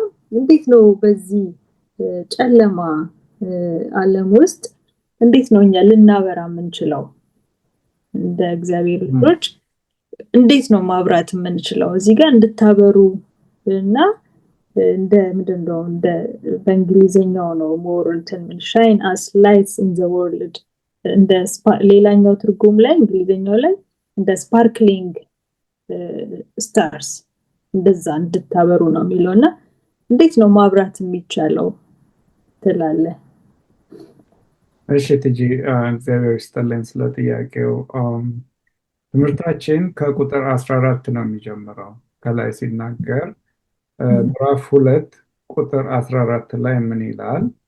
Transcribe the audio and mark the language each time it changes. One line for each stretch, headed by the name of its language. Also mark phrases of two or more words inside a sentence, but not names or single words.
Amharic: እንዴት ነው በዚህ ጨለማ ዓለም ውስጥ እንዴት ነው እኛ ልናበራ የምንችለው? እንደ እግዚአብሔር ልጆች እንዴት ነው ማብራት የምንችለው? እዚህ ጋር እንድታበሩ እና እንደ ምንድነው እንደ በእንግሊዘኛው ነው more እንትን
English: shine as lights in the world
Amharic: እንደ ሌላኛው ትርጉም ላይ እንግሊዘኛው ላይ እንደ
English: sparkling stars
Amharic: እንደዛ እንድታበሩ ነው የሚለውና እንዴት ነው ማብራት የሚቻለው ትላለህ? እሺ ትጂ እግዚአብሔር ይስጥልኝ ስለ ጥያቄው። ትምህርታችን ከቁጥር 14 ነው የሚጀምረው። ከላይ ሲናገር ምዕራፍ 2 ቁጥር 14 ላይ ምን ይላል?